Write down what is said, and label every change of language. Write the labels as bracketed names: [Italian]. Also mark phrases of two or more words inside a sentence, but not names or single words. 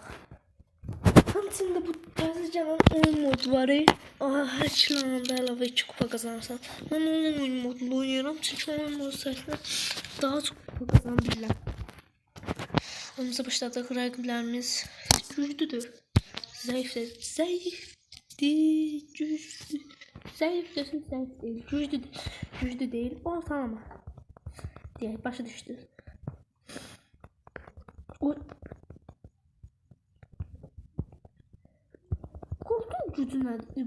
[Azerbaijani] Həmçində bu təzə gələn oyun modu var. Hər kilanda əlavə 2 kupa qazanırsan. Mən oyun modunu oynayıram çünki oyun modu sayəsində daha çox kupa qazana bilirəm. Oyunumuza başladıq. Rəqiblərimiz güclüdür. Zəifdir. [Turkish] Güçlü. Zayıf desin, zayıf değil. Güçlü değil. Ortalama diye başa düştü. [Azerbaijani] Koltuğun gücü nədir?